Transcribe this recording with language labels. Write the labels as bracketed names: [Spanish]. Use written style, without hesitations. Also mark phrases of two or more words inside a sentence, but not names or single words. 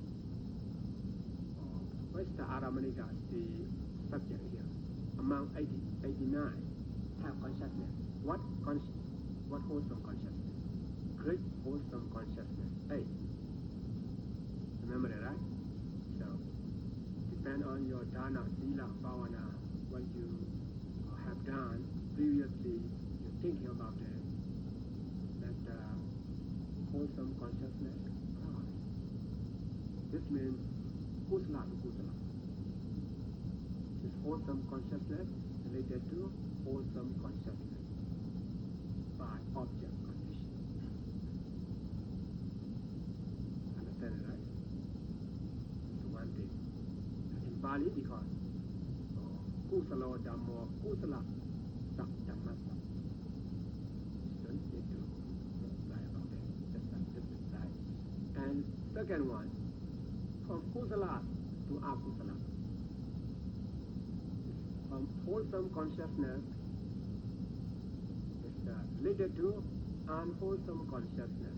[English] Where's the Ãrammana, the subject here? Among 89 have consciousness. What wholesome consciousness? Great wholesome consciousness. 8. Remember that, right? So, depend on your [Pali] dana, sila, bhavana, [English] what you have done previously, you're thinking about it. That wholesome consciousness. This means kusala to kusala. This wholesome consciousness related to wholesome consciousness by object condition. Understand it, right? It's one thing. In Pali, because [Pali] kusala dhammo, kusala dhamma. [English] Don't need to reply about that. That's right. And second one, from kusala to akusala. From wholesome consciousness is related to unwholesome consciousness.